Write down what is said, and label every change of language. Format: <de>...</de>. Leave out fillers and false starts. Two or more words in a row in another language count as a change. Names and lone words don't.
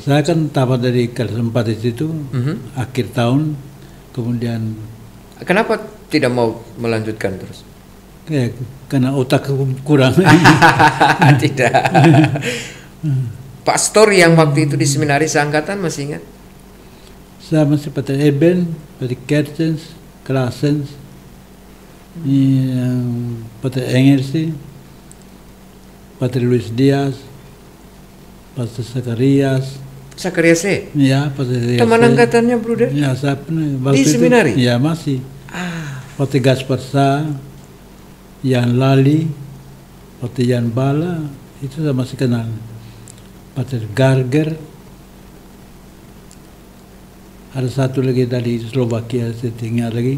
<id>Saya kan tamat dari kelas 4 di situ, akhir tahun, kemudian Kenapa tidak mau melanjutkan terus? ya, karena otak kurang. Tidak. Pastor yang waktu itu di seminari seangkatan masih ingat? Saya masih Pater Eben, Pater Kertens, Klasens, yang Pater Engelsi, Pater Luis Diaz, Pater Zakarias, Zakarias C. ya Pater Zakarias. Teman angkatannya, Bruder? Ya, saya pernah. Di seminari? Ya, masih. Ah, Pater Gaspar Sa, Yan Lali, Pater Yan Bala, itu saya masih kenal. Pater Garger, ada satu lagi dari Slovakia, saya tinggal lagi.</id>